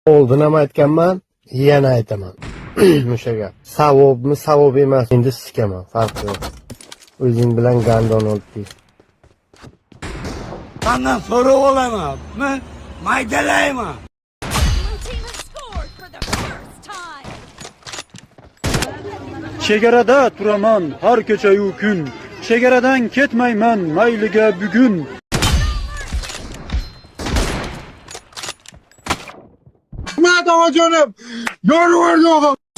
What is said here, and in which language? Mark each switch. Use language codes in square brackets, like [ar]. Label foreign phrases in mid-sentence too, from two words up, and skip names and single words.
[uz] Oldin ham aytganman, yana aytaman. O'sha gap. Savobmi, savob emas. Endi sikaman, farqi yo'q. O'zing bilan gandon olib kel. [tr] Senden soru olamaz mı? [uz] Maydalayma. [en] Blue team has scored for the first time. [uz] Chegarada turaman har kecha-yu kun. Chegaradan ketmayman mayliga bugun. Hikmat onajonim, yorib yo'g'im.